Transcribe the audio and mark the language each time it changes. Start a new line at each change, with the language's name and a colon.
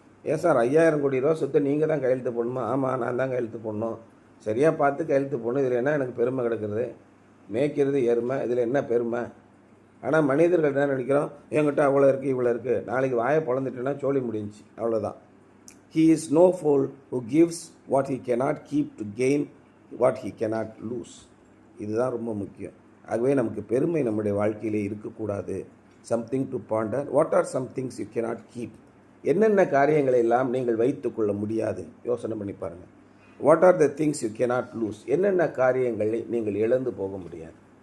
Tamil: ஏன் சார் 5000 கோடி ரூபா சொத்தை நீங்கள் தான் கையெழுத்து போடணுமா? ஆமாம், நான் தான் கையெழுத்து போடணும். சரியாக பார்த்து கையெழுத்து போடணும். இதில் என்ன எனக்கு பெருமை கிடக்கிறது? மேய்க்கிறது எருமை, இதில் என்ன பெருமை? ஆனால் மனிதர்கள் என்ன நினைக்கிறோம், என்கிட்ட அவ்வளோ இருக்குது இவ்வளோ இருக்குது, நாளைக்கு வாயை பொழந்துட்டேன்னா சோழி முடிஞ்சு, அவ்வளோதான்.
English: He is no fool who gives what he cannot keep to gain what he cannot lose.
Tamil: இதுதான் ரொம்ப முக்கியம். ஆகவே நமக்கு பெருமை நம்முடைய வாழ்க்கையிலே இருக்கக்கூடாது.
English: Something to ponder. What are some things you cannot keep?
Tamil: என்னென்ன காரியங்களை எல்லாம் நீங்கள் வைத்துக்கொள்ள முடியாது? யோசனை பண்ணி பாருங்கள்.
English: What are the things you cannot lose?
Tamil: என்னென்ன காரியங்களை நீங்கள் இழந்து போக முடியாது?